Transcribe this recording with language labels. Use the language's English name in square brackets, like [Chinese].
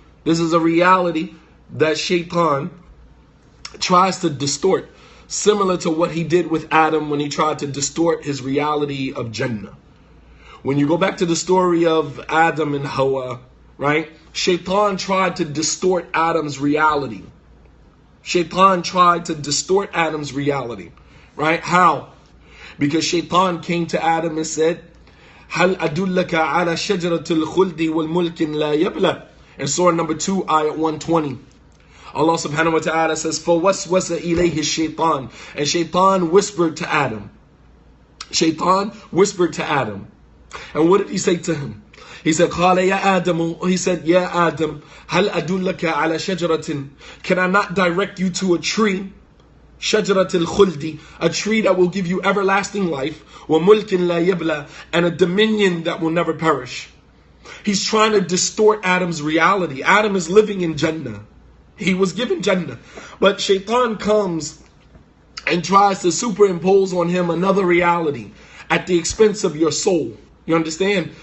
[English] This is a reality that Shaitan tries to distort, similar to what he did with Adam when he tried to distort his reality of Jannah. When you go back to the story of Adam and Hawa, right? Shaitan tried to distort Adam's reality. Shaitan tried to distort Adam's reality, right? How? Because Shaitan came to Adam and said, [Arabic] هل أدلك على شجرة الخلد والملك لا يبلى. [English] In Surah number 2, ayat 120. Allah subhanahu wa ta'ala says, [Arabic] فَوَسْوَسَ إِلَيْهِ الشَّيْطَانِ. [English] And Shaitan whispered to Adam. Shaitan whispered to Adam. And what did he say to him? He said, [Arabic] قال يا آدم. He said, يا آدم هل أدلك على شجرة. [English] Can I not direct you to a tree? [Arabic] شجرة الخلد, [English] a tree that will give you everlasting life, [Arabic] وملك لا يبلى, [English] and a dominion that will never perish. He's trying to distort Adam's reality. Adam is living in Jannah. He was given Jannah. But Shaitan comes and tries to superimpose on him another reality at the expense of your soul. You understand?